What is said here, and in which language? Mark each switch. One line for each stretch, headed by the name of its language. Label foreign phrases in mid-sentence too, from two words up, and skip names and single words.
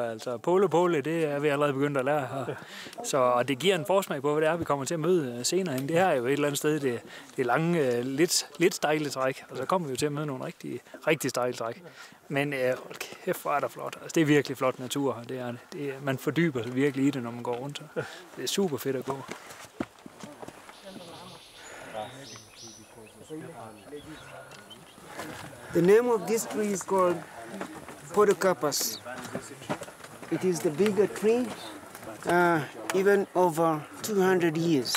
Danish: Altså, pole, det er vi allerede begyndt at lære her. Så, og det giver en forsmag på, hvad det er, vi kommer til at møde senere. Det her er jo et eller andet sted, det lange, lidt stejle træk. Og så kommer vi jo til at møde nogle rigtig stejle træk. Men kæft, hvor er der flot. Altså, det er virkelig flot natur her. Det er det. Man fordyber sig virkelig i det, når man går rundt. Det er super fedt at gå.
English: The name of this tree is called Podocarpus. It is the bigger tree, even over 200 years.